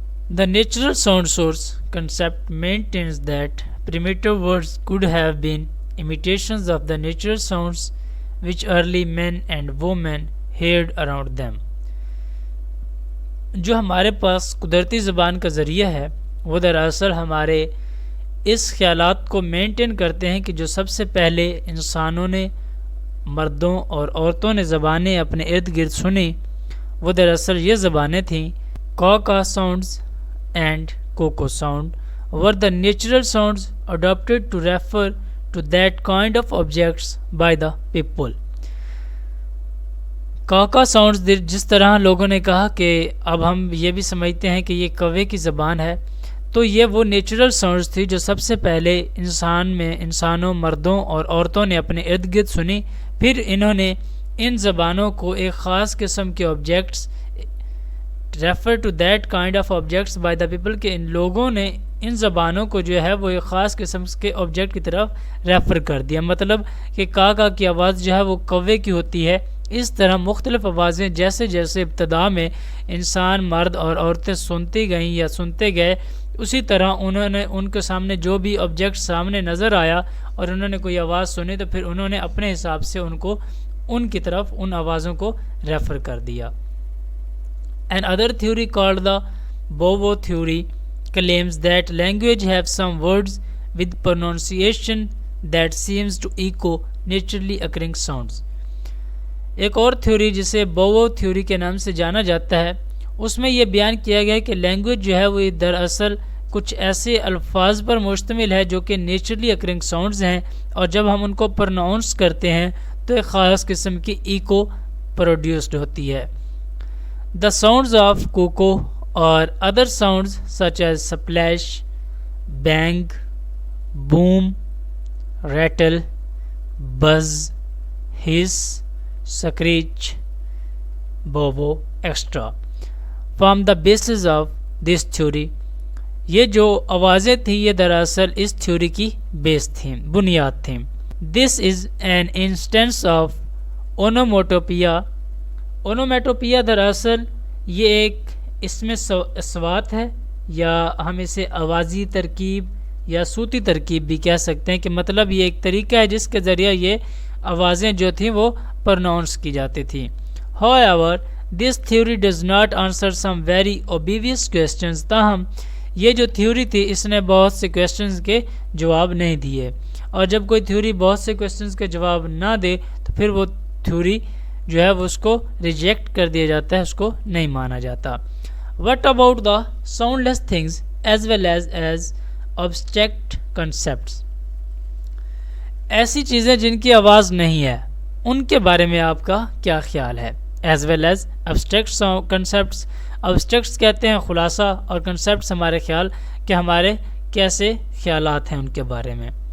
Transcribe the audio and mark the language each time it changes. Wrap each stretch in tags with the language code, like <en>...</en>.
<en>The natural sound source concept maintains that primitive words could have been imitations of the natural sounds which early men and women heard around them.</en> <ur>جو ہمارے پاس قدرتی زبان کا ذریعہ ہے وہ دراصل ہمارے اس خیالات کو مینٹین کرتے ہیں کہ جو سب سے پہلے انسانوں نے، مردوں اور عورتوں نے زبانیں اپنے ارد گرد سنی وہ دراصل یہ زبانیں تھیں.</ur> <en>کا sounds and coco sound were the natural sounds adopted to refer to that kind of objects by the people.</en> <ur>کا ساؤنڈز جس طرح لوگوں نے کہا کہ اب ہم یہ بھی سمجھتے ہیں کہ یہ کوے کی زبان ہے، تو یہ وہ نیچرل ساؤنڈز تھی جو سب سے پہلے انسانوں، مردوں اور عورتوں نے اپنے ارد گرد سنی. پھر انہوں نے ان زبانوں کو ایک خاص قسم کے objects</ur> <en>refer to that kind of objects by the people,</en> <ur>کہ ان لوگوں نے ان زبانوں کو جو ہے وہ ایک خاص قسم کے آبجیکٹ کی طرف ریفر کر دیا. مطلب کہ کا کی آواز جو ہے وہ کوے کی ہوتی ہے. اس طرح مختلف آوازیں جیسے جیسے ابتدا میں انسان، مرد اور عورتیں سنتی گئیں یا سنتے گئے، اسی طرح انہوں نے ان کے سامنے جو بھی آبجیکٹ سامنے نظر آیا اور انہوں نے کوئی آواز سنی تو پھر انہوں نے اپنے حساب سے ان کی طرف ان آوازوں کو ریفر کر دیا.</ur> <en>Another theory called the Bovo theory claims that language have some words with pronunciation that seems to echo naturally occurring sounds.</en> <ur>ایک اور تھیوری جسے بوو تھیوری کے نام سے جانا جاتا ہے، اس میں یہ بیان کیا گیا کہ لینگویج جو ہے وہ دراصل کچھ ایسے الفاظ پر مشتمل ہے جو کہ نیچرلی اکرنگ ساؤنڈز ہیں، اور جب ہم ان کو پروناؤنس کرتے ہیں تو ایک خاص قسم کی ایکو پروڈیوسڈ ہوتی ہے.</ur> <en>The sounds of cuckoo or other sounds such as splash, bang, boom, rattle, buzz, hiss, screech, bobo, etc. form the basis of this theory.</en> <ur>یہ جو آوازیں تھیں یہ دراصل اس تھیوری کی بیس تھیں، بنیاد تھیں.</ur> <en>This is an instance of onomatopoeia.</en> <ur>اونومیٹوپیا دراصل یہ ایک اسم اصوات ہے، یا ہم اسے آوازی ترکیب یا صوتی ترکیب بھی کہہ سکتے ہیں، کہ مطلب یہ ایک طریقہ ہے جس کے ذریعہ یہ آوازیں جو تھیں وہ پروناؤنس کی جاتی تھیں.</ur> <en>However, this theory does not answer some very obvious questions.</en> <ur>تاہم یہ جو تھیوری تھی اس نے بہت سے کویسچنز کے جواب نہیں دیے، اور جب کوئی تھیوری بہت سے کویسچنز کے جواب نہ دے تو پھر وہ تھیوری جو ہے وہ اس کو ریجیکٹ کر دیا جاتا ہے، اس کو نہیں مانا جاتا.</ur> <en>What about the soundless things as well as abstract concepts?</en> <ur>ایسی چیزیں جن کی آواز نہیں ہے ان کے بارے میں آپ کا کیا خیال ہے؟</ur> <en>As well as abstract concepts.</en> <ur>Abstracts کہتے ہیں خلاصہ، اور concepts ہمارے خیال کہ ہمارے کیسے خیالات ہیں ان کے بارے میں.</ur>